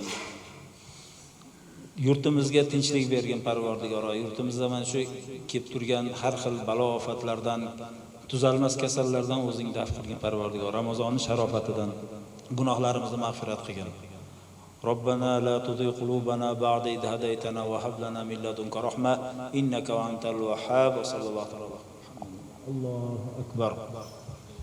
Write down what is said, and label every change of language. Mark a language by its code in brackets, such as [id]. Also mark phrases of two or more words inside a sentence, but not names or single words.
[uz] Yurtimizga tinchlik bergin. Parvardigoro, yurtimizda mana shu kelib turgan har xil balo ofatlardan, tuzalmas kasallardan o'zing daf qilgin. Parvardigor, Ramazonning sharofatidan gunohlarimizni mag'firat qilgin. [ar] ربنا لا تزغ قلوبنا بعد إذ هديتنا وهب لنا من لدنك رحمة إنك أنت الوهاب. صلى الله عليه وسلم. الله أكبر.